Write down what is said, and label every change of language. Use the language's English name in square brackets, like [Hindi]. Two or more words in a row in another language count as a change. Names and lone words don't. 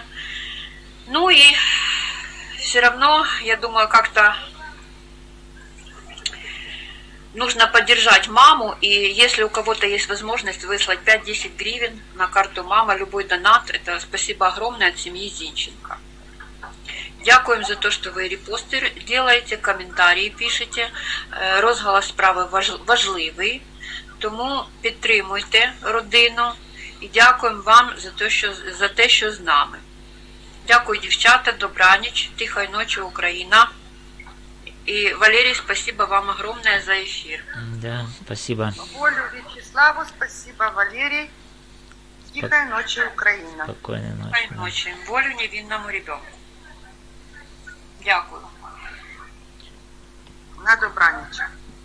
[Russian] Ну и все равно, я думаю, как-то нужно поддержать маму, и если у кого-то есть возможность выслать 5-10 гривен на карту мама, любой донат, это спасибо огромное от семьи Зінченка. [Ukrainian] Дякуємо за те, що ви репости делаете, коментарі пишете. Розголос справи важливий, тому підтримуйте родину і дякуємо вам за те, що з нами. Дякую, дівчата, добраніч, тихої ночі, Україна. [Russian] И, Валерий, спасибо вам огромное за эфир. Да, спасибо. Волю Вячеславу, спасибо, Валерий. Тихой ночи, Украина. Спокойной ночи. Тихой ночи. Волю невинному ребенку. [Ukrainian] Дякую. На добраніч.